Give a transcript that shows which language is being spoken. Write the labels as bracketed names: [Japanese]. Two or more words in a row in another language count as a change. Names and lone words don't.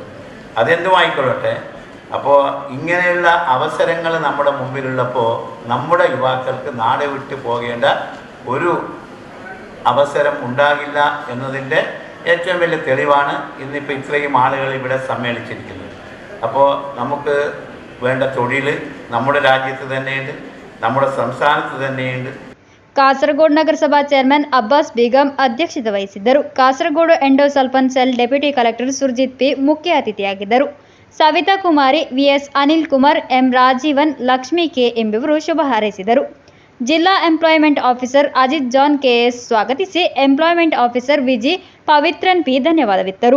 [Malayalam] അതെന്തുമായിക്കൊള്ളട്ടെ, അപ്പോൾ ഇങ്ങനെയുള്ള അവസരങ്ങൾ നമ്മുടെ മുമ്പിലുള്ളപ്പോൾ നമ്മുടെ യുവാക്കൾക്ക് നാട് വിട്ട് പോകേണ്ട ഒരു അവസരം ഉണ്ടാകില്ല എന്നതിൻ്റെ ഏറ്റവും വലിയ തെളിവാണ് ഇന്നിപ്പോൾ ഇത്രയും ആളുകൾ ഇവിടെ സമ്മേളിച്ചിരിക്കുന്നത്. അപ്പോൾ നമുക്ക് വേണ്ട തൊഴിൽ നമ്മുടെ രാജ്യത്ത് തന്നെയുണ്ട്, നമ്മുടെ സംസ്ഥാനത്ത് തന്നെയുണ്ട്. [Kannada] ಕಾಸರಗೋಡು ನಗರಸಭಾ ಚೇರ್ಮನ್ ಅಬ್ಬಾಸ್ ಬೇಗಂ ಅಧ್ಯಕ್ಷತೆ ವಹಿಸಿದ್ದರು. ಕಾಸರಗೋಡು [English] Endosulfan Cell Deputy Collector [Kannada] ಸುರ್ಜಿತ್ ಪಿ ಮುಖ್ಯ ಅತಿಥಿಯಾಗಿದ್ದರು. ಸವಿತಾ ಕುಮಾರಿ, VS ಅನಿಲ್ ಕುಮಾರ್, M ರಾಜೀವನ್, ಲಕ್ಷ್ಮಿ ಕೆ ಎಂಬುವರು ಶುಭ ಹಾರೈಸಿದರು. ಜಿಲ್ಲಾ [English] Employment Officer [Kannada] ಅಜಿತ್ ಜಾನ್ KS ಸ್ವಾಗತಿಸಿ [English] Employment Officer [Kannada] ವಿಜಿ ಪವಿತ್ರನ್ P ಧನ್ಯವಾದವಿತ್ತರು.